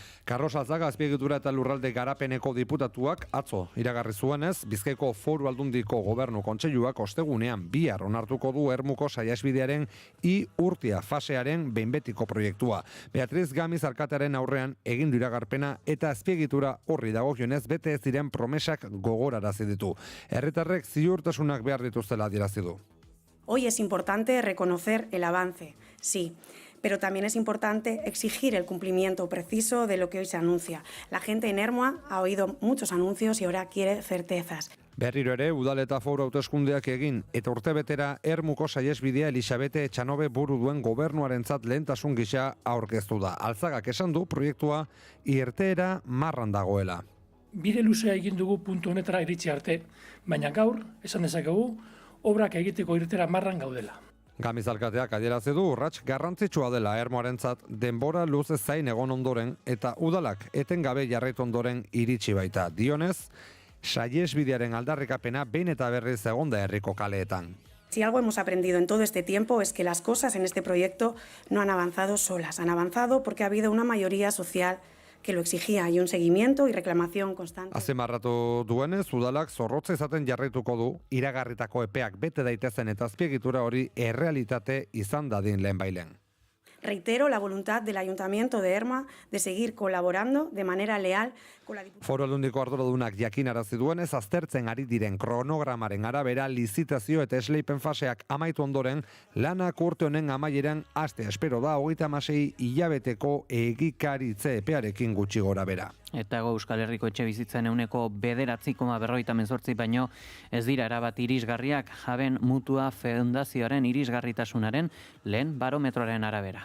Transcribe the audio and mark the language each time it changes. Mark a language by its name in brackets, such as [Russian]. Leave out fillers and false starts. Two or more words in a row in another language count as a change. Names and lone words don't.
[Basque] Carlos Alzaga azpiegitura eta lurralde garapeneko diputatuak atzo iragarri zuenez, Bizkaiko Foru Aldundiko Gobernu Kontseiluak ostegunean bihar onartuko du Ermuko saihesbidearen urtea fasearen behinbetiko proiektua. Beatriz Gamiz alkatearen aurrean egin du iragarpena eta azpiegitura horri dagokionez bete ez diren promesak gogorarazi ditu. Herritarrek ziurtasunak behar dituztela adierazi du. [Spanish] Hoy es importante reconocer el avance, sí, pero también es importante exigir el cumplimiento preciso de lo que hoy se anuncia. La gente en Ermua ha oído muchos anuncios y ahora quiere certezas. [Basque] Berriro ere, udal eta foru hauteskundeak egin eta urtebetera Ermuko saihesbidea Elisabete Etxanobe buru duen gobernuarentzat lehentasun gisa aurkeztu da. Alzagak esan du proiektua irteera marran dagoela. Bide luzea egin dugu puntu honetara iritsi arte, baina gaur, esan dezakegu, obrak egiteko irteera marran gaudela. Gamiz alkateak adierazi du urrats garrantzitsua dela Ermuarentzat denbora luze zain egon ondoren eta udalak etengabe jarraitu ondoren iritsi baita. Dionez, saihesbidearen aldarrikapena behin eta berriz egonda herriko kaleetan. [Spanish] Si algo hemos aprendido en todo este tiempo es que las cosas en este proyecto no han avanzado solas, han avanzado porque ha habido una mayoría social que lo exigía y un seguimiento y reclamación constante. [Basque] Azpimarratu duenez, udalak zorrotza izaten jarraituko du, iragarritako epeak bete daitezen eta azpiegitura hori errealitate izan dadin lehenbailen. [Spanish] Reitero la voluntad del Ayuntamiento de Ermua de seguir colaborando de manera leal con la Diputación. [Basque] Foru Aldundiko arduradunak jakinarazi duenez, aztertzen ari diren kronogramaren arabera lizitazio eta esleipen faseak amaitu ondoren, lanak urte honen amaieran aste espero da 36 hilabeteko egikaritze epearekin gutxi gora bera. Eta Euskal Herriko etxe bizitzen 9,948 baino ez dira erabat irisgarriak Jaben Mutua Fundazioaren irisgarritasunaren lehen barometroaren arabera.